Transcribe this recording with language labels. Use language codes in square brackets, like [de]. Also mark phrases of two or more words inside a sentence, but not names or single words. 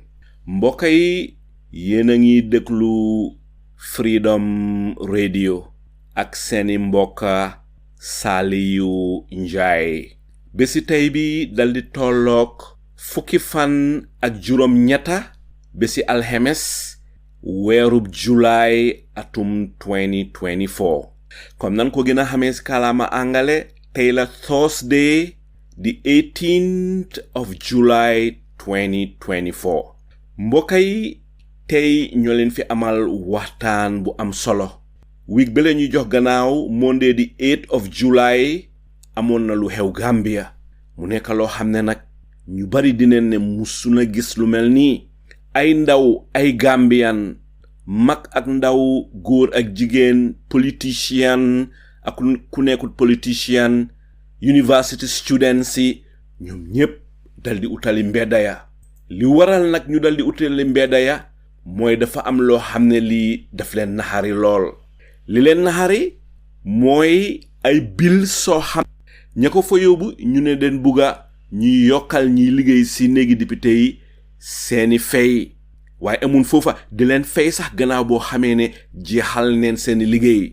[wo] Mbokk yi, yéen a ngi déglu Freedom Radio ak seeni mbokka Saliyu Njaay. Bési tey bi daldi tollook fukki fan ak juróom ñetta bési alxemes weerub July atum 2024. Comme nan ko gën a xamee si kàllaama angale, tey la [en] Thursday the 18th of July 2024. [wo] Mbokk yi, tey ñoo leen fi amal waxtaan bu am solo. Week bele ñu jox gannaaw [en] Monday the 8th of July [wo] amoon na lu xew Gambia. Mu nekk loo xam ne nag ñu bari dineen ne musuna gis lu mel nii. Ay ndaw, ay Gambian, mag ak ndaw, góor ak jigéen, politician ak ku nekkul politician, [en] university students [wo] yi, ñoom ñépp daldi utali mbedda ya. Li waral nag ñu daldi utali mbedda ya mooy dafa am loo xam ne lii daf leen naxari lool. Li leen naxari mooy ay bill soo xam ña ko fa yóbbu ñu ne den bugga ñuy yokkal ñiy liggéey si néegi député yi seeni fay, waaye amun foofa di leen fay sax gannaaw boo xamee ne jeexal neen seeni liggéey.